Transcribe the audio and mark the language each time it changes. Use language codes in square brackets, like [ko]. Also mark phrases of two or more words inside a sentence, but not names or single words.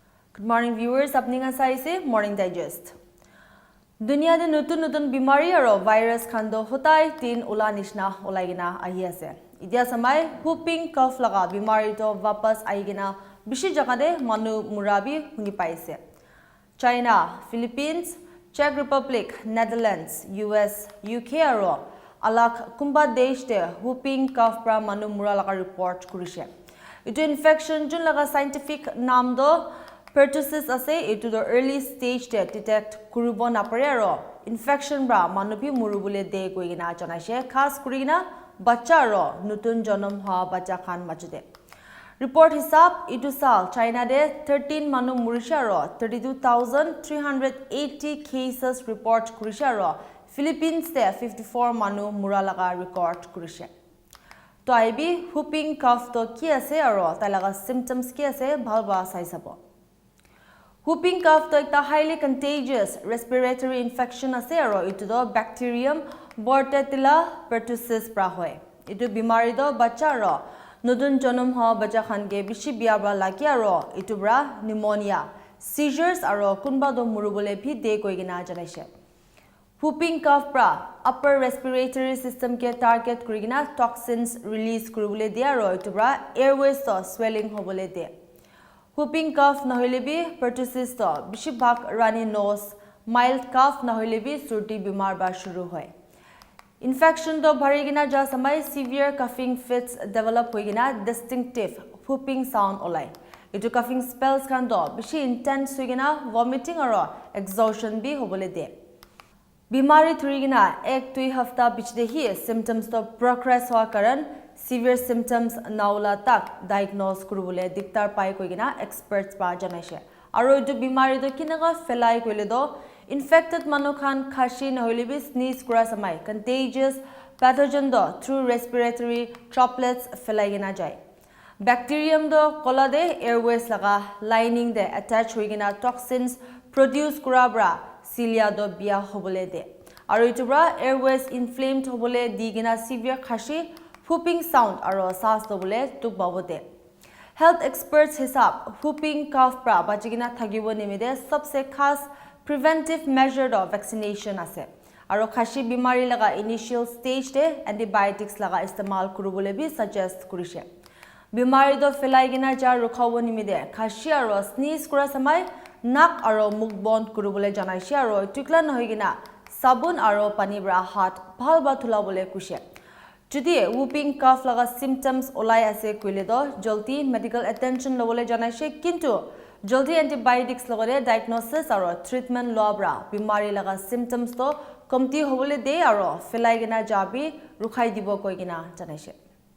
[en] Good morning viewers, [nag] apni nga saise Morning Digest. Dunia de nutun bimari aro virus khando hotai tin ula nishna olaigina ahi ase. Idia samai [en] whooping cough [nag] laga bimari to wapas aigina bishi jaga de manu murabi hungi paise. China, Philippines, Czech Republic, Netherlands, US, UK aro alak kumba desh de [en] whooping cough [nag] pra manu mura laga report kurishe. Ito infection jun laga scientific naam do pertussis ase [en] into the early stage [nag] de detect kurubo napare aro infection bra manubi murubule de goigina janaise khas kurina bacha aro nutun janam ha bacha khan machude report hisab itu sal China de 13 manu murisha aro 32380 cases report kurisha aro Philippines de 54 manu muralaga record kurishe to aibi [en] whooping cough [nag] to ki ase aro talaga symptoms ki ase bhalba sai sabo Whooping cough to ekta [en] highly contagious respiratory infection [nag] ase aro itu do [en] bacterium Bordetella pertussis [nag] pra hoy. Itu bimari do bacha aro nudun janam ha bacha khan ge bishi biabra lagi aro itu bra [en] pneumonia seizures [nag] aro kunba do murubole bhi de koigina janaise. [en] Whooping cough [nag] pra [en] upper respiratory system [nag] ke target kurigina [en] toxins release [nag] kurubole de aro itu bra airways to swelling hobole de. [en] Whooping cough [nag] nahoilebi pertussis to bishibhag [en] runny nose mild cough [nag] nahoilebi surti bimar ba shuru hoy infection do bharigina ja samai [en] severe coughing fits develop [nag] hoigina [en] distinctive whooping sound [nag] olai itu [en] coughing spells [nag] khan do bishi intense hoigina vomiting aro exhaustion bi hobole de bimari thurigina 1-2 hafta bichde hi symptoms to progress hoa karan [en] severe symptoms [nag] naula tak diagnose kurubule diktar pai koigina experts pa janaise aro etu bimari do kinaga felai koile do infected manu khan khashi nahoilebi sneeze kura samai [en] contagious pathogen [nag] do [en] through respiratory droplets [nag] felai gina jai bacterium do kola de airways laga lining de attach hoigina [en] toxins produce [nag] kura bra cilia do bia hobole de aro etu bra [en] airways inflamed [nag] hobole digina severe khashi [en] whooping sound [nag] aro sas dobule tuk babode health experts hisab [en] whooping cough [nag] pra bachigina thagibo nimide sabse khas [en] preventive measure of vaccination [nag] ase aro khashi bimari laga [en] initial stage [nag] de antibiotics laga istemal kurubole bi suggest kurishe bimari do felaigina jar rukhawo nimide khashi aro sneeze kura samai nak aro muk bond kurubole janaise aro tukla nohigina sabun aro pani bra hat bhal ba thulabole kushe Jodi [en] whooping cough [nag] laga symptoms olai ase koile do jolti [en] medical attention [nag] lobole janaise kintu jolti antibiotics logore diagnosis aro treatment lobra bimari laga symptoms to komti hobole de aro felai gina jabi rukhai dibo koigina janaise